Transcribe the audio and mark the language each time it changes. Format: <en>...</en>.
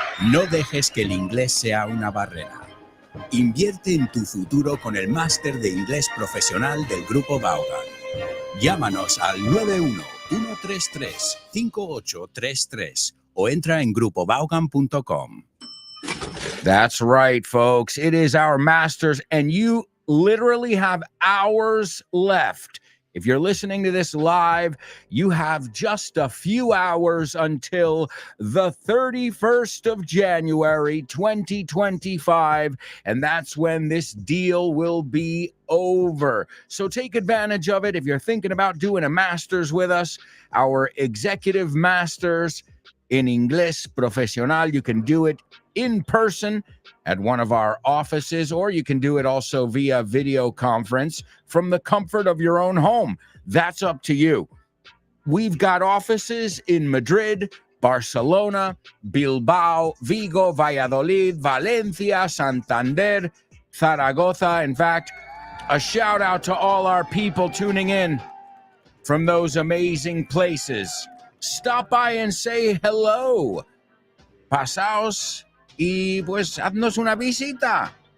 <es>No dejes que el inglés sea una barrera. Invierte en tu futuro con el máster de inglés profesional del Grupo Vaughan. Llámanos al 91-133-5833 o entra en grupovaughan.com.</es> <en>That's right, folks. It is our masters, and you literally have hours left. If you're listening to this live, you have just a few hours until the 31st of January, 2025, and that's when this deal will be over. So take advantage of it. If you're thinking about doing a master's with us, our executive masters in Inglés Profesional, you can do it in person at one of our offices, or you can do it also via video conference from the comfort of your own home. That's up to you. We've got offices in Madrid, Barcelona, Bilbao, Vigo, Valladolid, Valencia, Santander, Zaragoza. In fact, a shout out to all our people tuning in from those amazing places. Stop by and say hello.</en> <es>Pasaos y pues haznos una visita.</es>